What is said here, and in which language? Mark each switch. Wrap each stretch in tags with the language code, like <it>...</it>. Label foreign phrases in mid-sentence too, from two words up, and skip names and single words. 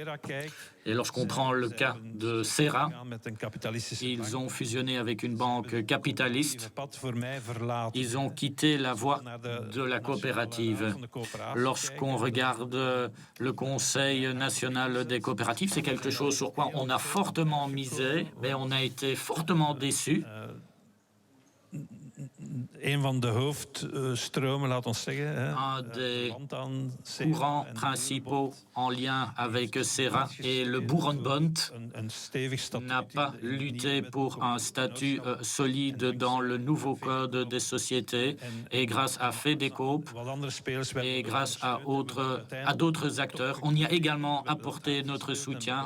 <fr>Et lorsqu'on prend le cas de Serra, ils ont fusionné avec une banque capitaliste. Ils ont quitté la voie de la coopérative. Lorsqu'on regarde le Conseil national des coopératives, c'est quelque chose sur quoi on a fortement misé, mais on a été fortement déçus.</fr> <nl>Een van de hoofdstromen, laat ons zeggen.</nl> <fr>Un des courants principaux en lien avec Serra et le Boerenbond n'a pas lutté pour un statut solide dans le nouveau code des sociétés, et grâce à FEDECOOP et grâce à d'autres acteurs, on y a également apporté notre soutien.</fr>